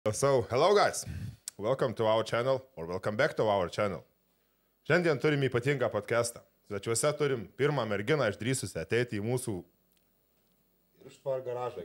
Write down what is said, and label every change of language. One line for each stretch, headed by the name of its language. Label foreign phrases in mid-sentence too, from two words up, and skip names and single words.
English: So, hello guys, welcome to our channel, or welcome back to our channel.
Lithuanian: Šiandien turim ypatingą podcastą. Svečiuose turim pirmą merginą išdrįsusią ateiti į mūsų... Išpar garažą.